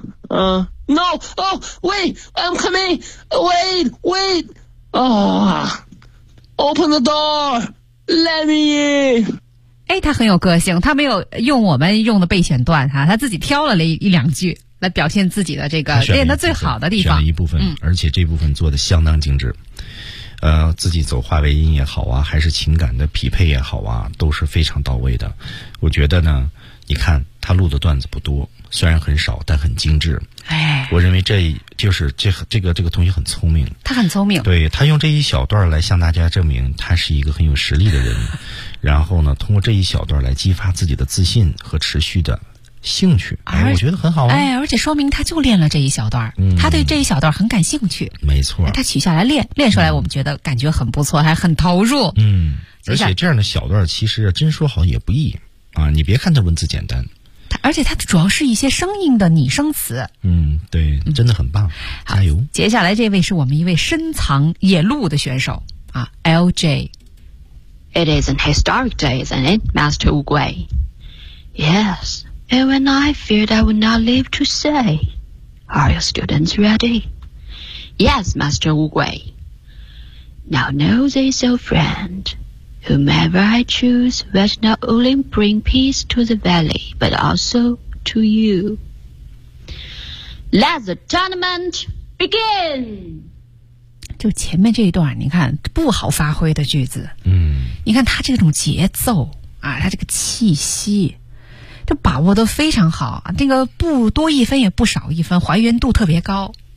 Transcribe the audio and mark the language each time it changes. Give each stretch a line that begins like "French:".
English: No, oh, wait, I'm coming, wait, wait, open the door, let me in.
Chinese: 哎，他很有个性，他没有用我们用的备选段哈，他自己挑了一两句来表现自己的这个练得最好的地方。选了一部分，而且这部分做得相当精致。自己走化为音也好啊，还是情感的匹配也好啊，都是非常到位的。我觉得呢，你看他录的段子不多，虽然很少，但很精致。哎，我认为这就是这个同学很聪明，他很聪明，对，他用这一小段来向大家证明他是一个很有实力的人，然后呢，通过这一小段来激发自己的自信和持续的兴趣，哎，我觉得很好啊，哎，而且说明他就练了这一小段，他对这一小段很感兴趣，没错，他取下来练出来，我们觉得感觉很不错，还很投入，而且这样的小段其实真说好也不易啊，你别看他文字简单。而且它主要是一些生硬的拟声词。对，真的很棒，加油。接下来这位是我们一位深藏野鹿的选手啊 ,LJ。
English: It is an historic day, isn't it, Master Oogway? Yes, you and I feared I would not live to say. Are your students ready? Yes, Master Oogway. Now know this, old friend. Whomever I choose will not only bring peace to the valley, but also to you. Let the tournament begin!
Chinese: 就前面这一段你看不好发挥的句子。你看他这种节奏啊，他这个气息就把握得非常好，这个不多一分也不少一分，还原度特别高。